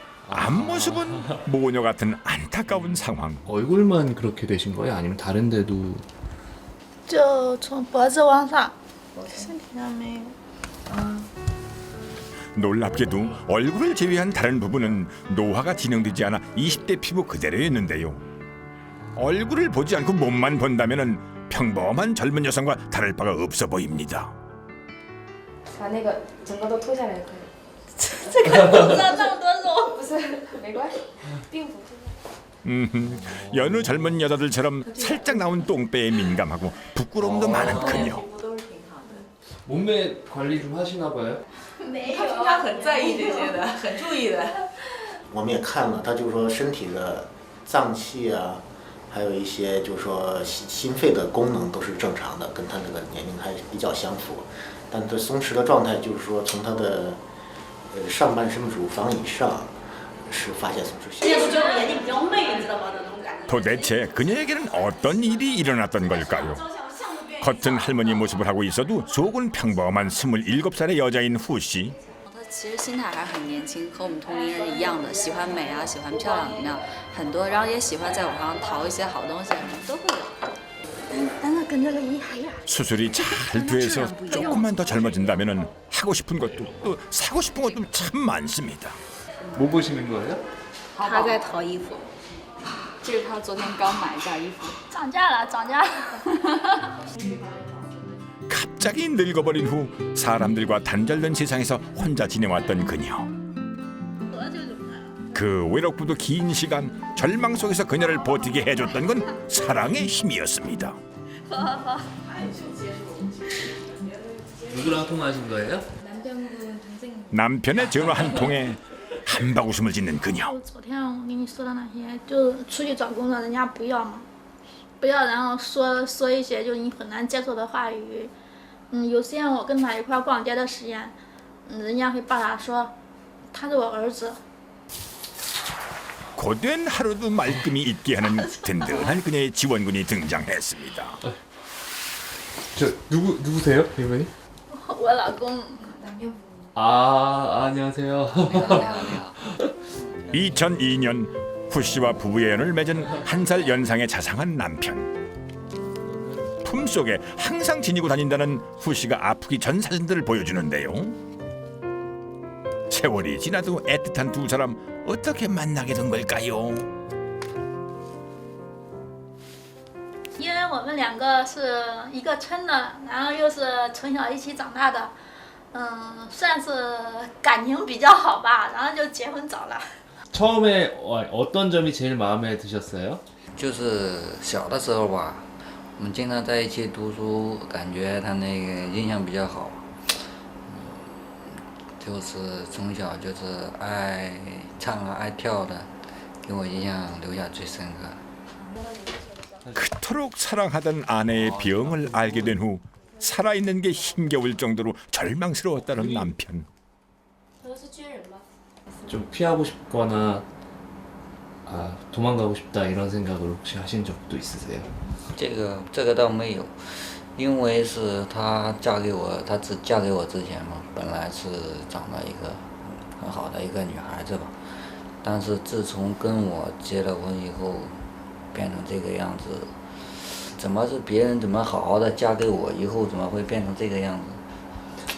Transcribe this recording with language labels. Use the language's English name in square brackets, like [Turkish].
[Korean] 앞모습은 모녀 같은 안타까운 상황. 얼굴만 그렇게 되신 거예요? 아니면 다른 데도? [Chinese] 就从脖子往上，身体上没有。 [Korean] 놀랍게도 얼굴을 제외한 다른 부분은 노화가 진행되지 않아 20대 피부 그대로였는데요. 얼굴을 보지 않고 몸만 본다면은 평범한 젊은 여성과 다를 바가 없어 보입니다. [Chinese] 把那个整个都脱下来可以。这个脖子上这么多肉，不是，没关系，并不是。 [Korean] 여느 젊은 여자들처럼 살짝 나온 똥배에 민감하고 부끄러움도 많은 그녀. 몸매 관리 좀 하시나 봐요? [Chinese] 没他平常很在意这些的，很注意的。我们也看了，他就是说身体的脏器啊，还有一些就是说心肺的功能都是正常的，跟他这个年龄还比较相符。但这松弛的状态就是说从他的上半身乳房以上是发现松弛现象。眼睛比较媚，你知道吗？那种感觉。 [Korean] 도대체 그녀에게는 어떤 일이 일어났던 걸까요? 겉은 할머니 모습을 하고 있어도 속은 평범한 27살의 여자인 후 씨. [Chinese] 他其实心态还是很年轻，和我们同龄人一样的，喜欢美啊，喜欢漂亮那样，很多，然后也喜欢在网上淘一些好东西，都会有。但是跟这个一样。 [Korean] 수술이 잘 돼서 조금만 더 젊어진다면은 하고 싶은 것도 또 사고 싶은 것도 참 많습니다. 뭐 보시는 거예요? [Chinese] 他在淘衣服，这是他昨天刚买一件衣服，涨价了，涨价了。 [Korean] 갑자기 늙어버린 후 사람들과 단절된 세상에서 혼자 지내왔던 그녀. 그 외롭고도 긴 시간 절망 속에서 그녀를 버티게 해줬던 건 사랑의 힘이었습니다. 누구랑 통화하신 거예요? 남편분 동생 남편의 전화 한 통에 한바구음을 짓는 그녀. [Chinese] 就昨天我跟你说的那些，就出去找工作，人家不要嘛，不要，然后说一些就你很难接受的话语。有时间我跟他一块逛街的时间，人家会把他说，他是我儿子。 [Korean] 고된 하루도 말끔히 잊게 하는 든든한 그녀의 지원군이 등장했습니다. 저 누구세요, 이분이? [Chinese] 我老公。 [Korean] 남편분 안녕하세요. 2002년 후 씨와 부부의 연을 맺은 한 살 연상의 자상한 남편. 품속에 항상 지니고 다닌다는 후 씨가 아프기 전 사진들을 보여주는데요. 세월이 지나도 애틋한 두 사람 어떻게 만나게 된 걸까요? [Chinese] 因为我们两个是一个村的，然后又是从小一起长大的，算是感情比较好吧，然后就结婚早了。 [Korean] 처음에 어떤 점이 제일 마음에 드셨어요? [Chinese] 就是小的时候吧，我们经常在一起读书，感觉他那个印象比较好。就是从小就是爱唱啊爱跳的，给我印象留下最深刻。 [Korean] 그토록 사랑하던 아내의 병을 알게 된 후 살아있는 게 힘겨울 정도로 절망스러웠다는 남편. 좀 피하고 싶거나 도망가고 싶다 이런 생각을 혹시 하신 적도 있으세요? [Chinese] 这个倒没有，因为是她嫁给我，她嫁给我之前嘛，本来是长了一个很好的一个女孩子吧，但是自从跟我结了婚以后，变成这个样子，怎么是别人怎么好好的嫁给我以后怎么会变成这个样子？